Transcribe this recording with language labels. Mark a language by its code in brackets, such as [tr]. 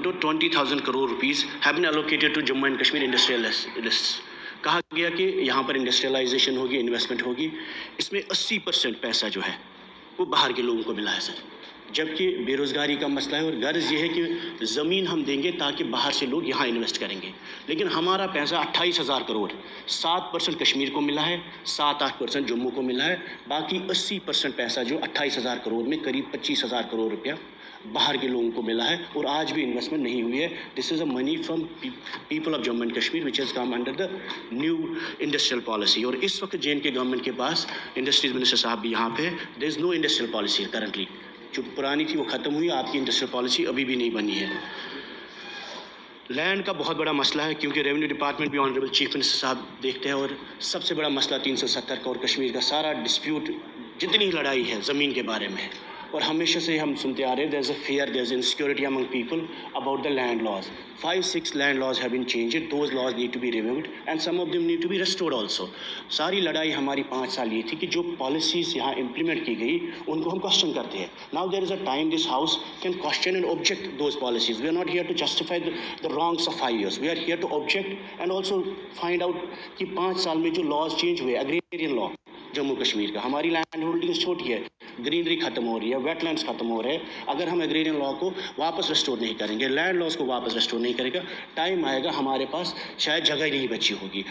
[en] to 20,000 crore rupees have been allocated to Jammu and Kashmir industrialists. [ur] کہا گیا کہ یہاں پر انڈسٹریلائزیشن ہوگی, انویسٹمنٹ ہوگی. اس میں 80% پیسہ جو ہے وہ باہر کے لوگوں کو ملا ہے سر, جبکہ بے روزگاری کا مسئلہ ہے. اور غرض یہ ہے کہ زمین ہم دیں گے تاکہ باہر سے لوگ یہاں انویسٹ کریں گے, لیکن ہمارا پیسہ 28,000 کروڑ 7% کشمیر کو ملا ہے, 7-8% جموں کو ملا ہے. باقی 80% پیسہ جو 28,000 کروڑ میں قریب 25,000 کروڑ روپیہ باہر کے لوگوں کو ملا ہے, اور آج بھی انویسٹمنٹ نہیں ہوئی ہے. [en] This is a money from people of Jammu and Kashmir which has come under the new industrial policy. [ur] اور اس وقت جے اینڈ کے گورنمنٹ کے پاس انڈسٹریز منسٹر صاحب بھی یہاں پہ, [en] There is no industrial policy currently. [ur] جو پرانی تھی وہ ختم ہوئی, آپ کی انڈسٹریل پالیسی ابھی بھی نہیں بنی ہے. لینڈ کا بہت بڑا مسئلہ ہے, کیونکہ ریونیو ڈپارٹمنٹ بھی آنریبل چیف منسٹر صاحب دیکھتے ہیں, اور سب سے بڑا مسئلہ 370 کا اور کشمیر کا سارا ڈسپیوٹ, جتنی لڑائی ہے زمین کے بارے میں, اور ہمیشہ سے ہم سنتے آ رہے ہیں, [en] there is a fear, there is insecurity among people about the land laws. 5-6 land laws have been changed. Those laws need to be reviewed and some of them need to be restored also. [ur] ساری لڑائی ہماری 5 سال یہ تھی کہ جو policies یہاں implement کی گئی ان کو ہم کوشچن کرتے ہیں. [en] Now there is a time this house can question and object those policies. We are not here to justify the wrongs of 5 years. We are here to object and also find out [ur] کہ 5 سال میں جو laws change ہوئے, agrarian law Jammu Kashmir کا, ہماری land holdings چھوٹی ہے, greenery ختم ہو رہی ہے, ویٹ لینڈس ختم ہو رہے ہیں. اگر ہم ایگریرین لا کو واپس ریسٹور نہیں کریں گے, لینڈ لاز کو واپس ریسٹور نہیں کرے گا, ٹائم آئے گا ہمارے پاس شاید جگہ ہی نہیں بچی ہوگی.